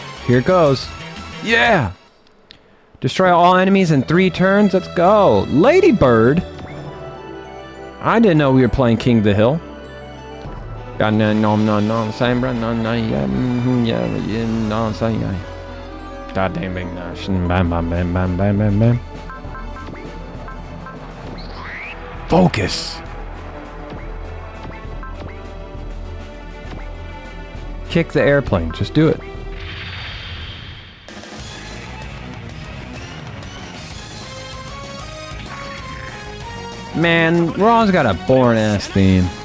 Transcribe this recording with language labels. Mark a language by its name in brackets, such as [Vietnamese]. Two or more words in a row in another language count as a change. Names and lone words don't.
[English] Here it goes. Yeah! Destroy all enemies in 3 turns. Let's go. Ladybird! I didn't know we were playing King of the Hill. God dang bang nash. Bam bam bam bam bam bam bam. Focus! Kick the airplane. Just do it. Man, Raw's got a boring ass theme.